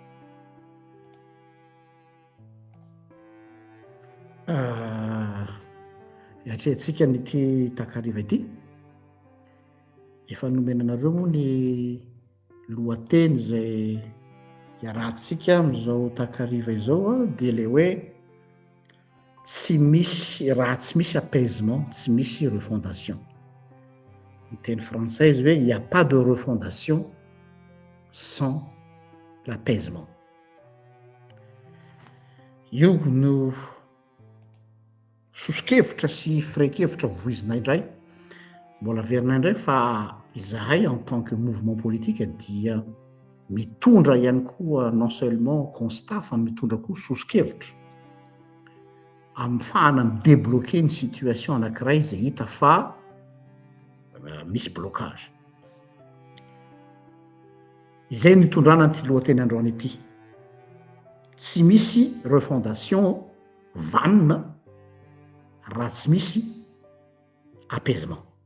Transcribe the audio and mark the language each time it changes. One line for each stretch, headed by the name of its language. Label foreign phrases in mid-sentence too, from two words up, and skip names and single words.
Malagasy: atrehantsika nyity takariva ity efa nomenanareo moa ny lohateny zay iarahantsika am'izao takariva izao dia le hoe tsy misy raha tsy misy apaisement tsy misy refondation. Ny teny français izy hoe
French: il y a pas de refondation sans l'apaisement.
Malagasy: Io no sosokevitra sy firekevitra voizinay indray mbola averinay indray fa izahay
French: en tant que mouvement politique
Malagasy: dia mitondra ihany koa
French: non seulement constat
Malagasy: fa mitondra koa sosokevitra am'fahana midébloquer ny situation anankiray zay hita fa misy blocage. Izay nitondrana ny lohateny androany ity. Tsy misy refondation vanina raha tsy misy apaisement.